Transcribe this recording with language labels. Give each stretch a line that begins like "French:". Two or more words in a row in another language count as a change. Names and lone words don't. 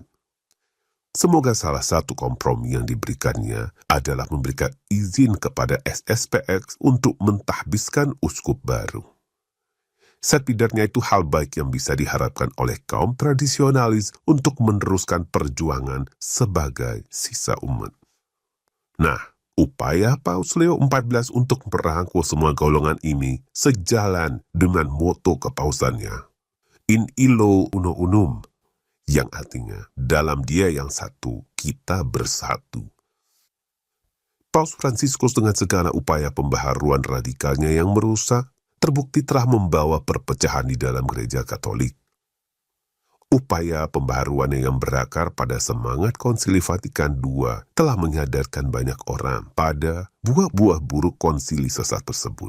Indonesian: Semoga salah satu kompromi yang diberikannya adalah memberikan izin kepada SSPX untuk mentahbiskan uskup baru. Setidaknya itu hal baik yang bisa diharapkan oleh kaum tradisionalis untuk meneruskan perjuangan sebagai sisa umat. Nah, upaya Paus Leo XIV untuk merangkul semua golongan ini sejalan dengan moto kepausannya,
Latin: In illo uno unum,
Indonesian: yang artinya dalam Dia yang satu, kita bersatu. Paus Fransiskus dengan segala upaya pembaharuan radikalnya yang merusak, terbukti telah membawa perpecahan di dalam gereja Katolik. Upaya pembaharuan yang berakar pada semangat Konsili Vatikan II telah menyadarkan banyak orang pada buah-buah buruk konsili sesat tersebut.